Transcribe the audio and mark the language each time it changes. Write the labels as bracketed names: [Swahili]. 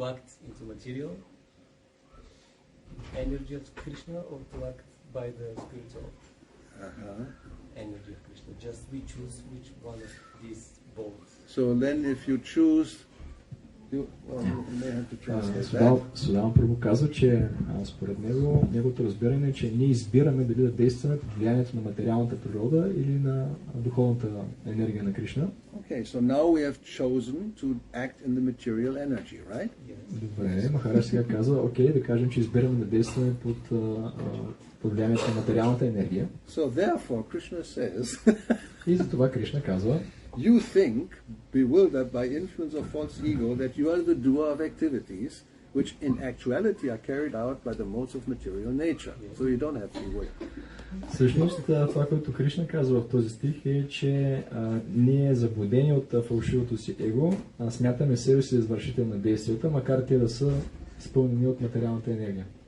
[English] act into material energy of Krishna or to act by the spiritual energy of Krishna. Just we choose which one of these both. So then if you choose You may have to translate that. [Bulgarian] Судан първо казва, че според него, неговото разбиране е, че ние избираме дали да действаме под влиянието на материалната природа или на духовната енергия на Кришна. [English] Okay, so now we have chosen to act in the material energy, right? [Bulgarian] Добре, Махарадж сега казва, окей, да кажем, че избираме да действаме под влиянието на материалната енергия. [English] So therefore, Krishna says, [Bulgarian] И затова Кришна казва, [English] you think, bewildered by influence of false ego, that you are the doer of activities which in actuality are carried out by the modes of material nature. So you don't have free will. [Bulgarian] всъщност това, което Кришна казва в този стих е, че ние заблудени от фалшивото си его, смятаме себе си извършител на действията, макар те да са изпълнени от материалната енергия.